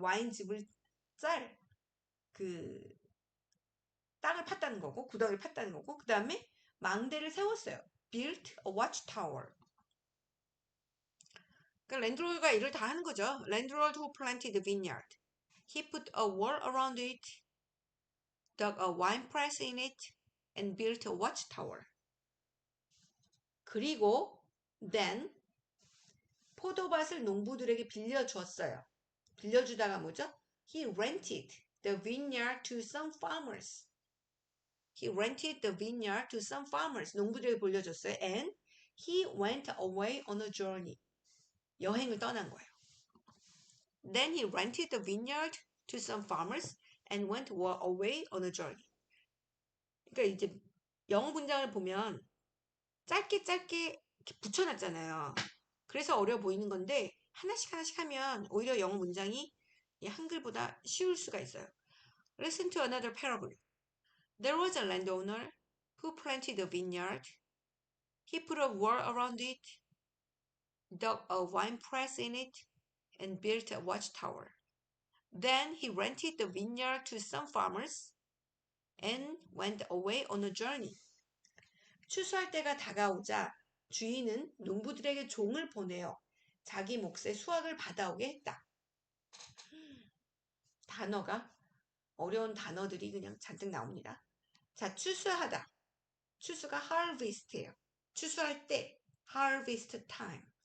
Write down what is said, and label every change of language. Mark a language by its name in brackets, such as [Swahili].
[Korean] 와인즙을 그 땅을 팠다는 거고 구덩이를 팠다는 거고 그 다음에 망대를 세웠어요. [English] built a watchtower. [Korean] 그러니까 랜드로드가 일을 다 하는 거죠. [English] landlord who planted the vineyard. He put a wall around it, dug a wine press in it, and built a watchtower. [Korean] 그리고 [English] then [Korean] 포도밭을 농부들에게 빌려주었어요. 빌려주다가 뭐죠? [English] He rented the vineyard to some farmers. He rented the vineyard to some farmers. [Korean] 농부들에게 빌려줬어요. [English] And he went away on a journey. [Korean] 여행을 떠난 거예요. [English] Then he rented the vineyard to some farmers and went away on a journey. [Korean] 그러니까 이제 영어 문장을 보면 짧게 이렇게 붙여놨잖아요. 그래서 어려워 보이는 건데 하나씩 하면 오히려 영어 문장이 이 한글보다 쉬울 수가 있어요. [English] Listen to another parable. There was a landowner who planted a vineyard. He put a wall around it, dug a wine press in it, and built a watchtower. Then he rented the vineyard to some farmers and went away on a journey. [Korean] 추수할 때가 다가오자 주인은 농부들에게 종을 보내어 자기 몫의 수확을 받아오게 했다. 단어가 어려운 단어들이 그냥 잔뜩 나옵니다. 자, 추수하다. 추수가 harvest예요. 추수할 때 harvest time.